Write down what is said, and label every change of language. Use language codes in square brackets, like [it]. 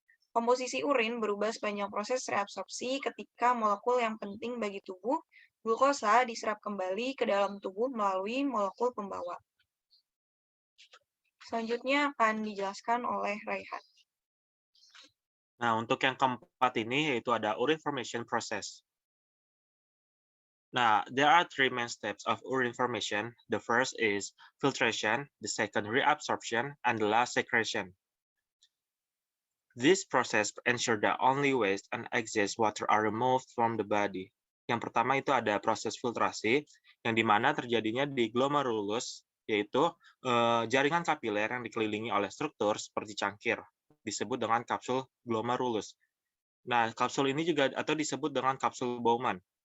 [id] Komposisi urin berubah sepanjang proses reabsorpsi ketika molekul yang penting bagi tubuh, glukosa, diserap kembali ke dalam tubuh melalui molekul pembawa. Selanjutnya akan dijelaskan oleh Raihan. Nah, untuk yang keempat ini yaitu ada [en] urine formation process. Now, there are three main steps of urine formation. The first is filtration, the second reabsorption, and the last secretion. This process ensures that only waste and excess water are removed from the body. [id] Yang pertama itu ada proses filtrasi, yang dimana terjadinya di glomerulus, yaitu jaringan kapiler yang dikelilingi oleh struktur seperti cangkir, disebut dengan kapsul glomerulus. Nah, kapsul ini juga atau disebut dengan kapsul Bowman.